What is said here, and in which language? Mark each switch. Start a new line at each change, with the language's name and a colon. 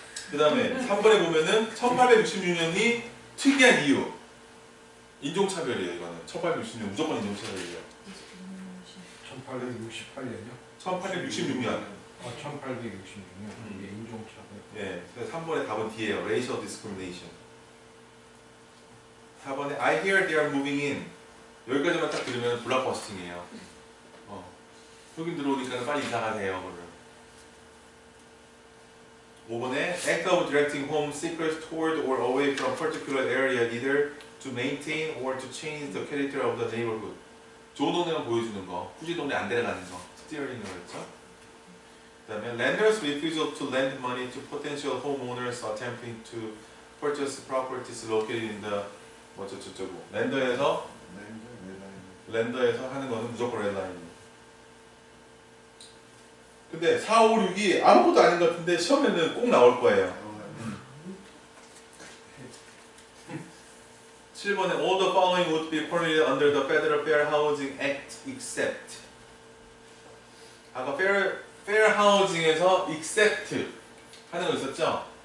Korean: 그 다음에 3번에 보면은 1866년이 특이한 이유 인종차별이에요. 이거는 1866년 무조건 인종차별이에요. 1868년이요? 1866년 1866년 이게 인종차별. 예, 그래서 3번의 답은 D예요.
English: Racial Discrimination.
Korean: 4번에
English: I hear they are moving in.
Korean: 여기까지만 딱 들으면 블락버스팅이에요. 흑인 들어오니까 빨리 이사 가세요. 그러면. 5번에
English: Act of directing home seekers toward or away from particular area either to maintain or to change the character of the neighborhood.
Korean: 좋은 동네만 보여주는 거, 후지 동네 안 데려가는 거, 스티어링이라고 했죠.
English: 그 다음에 Lenders refusal to lend money to potential homeowners attempting to purchase properties located in the
Korean: 뭐저저저고 랜더에서 렌더에서 하는 거는 무조건 레드라인입니다. 근데 4, 5, 6이 아무것도 아닌 것 같은데 시험에는 꼭 나올 거예요. 7번에
English: all the following would be permitted under the Federal Fair Housing Act except
Korean: 아까 Fair Housing에서 except 하는 거 있었죠?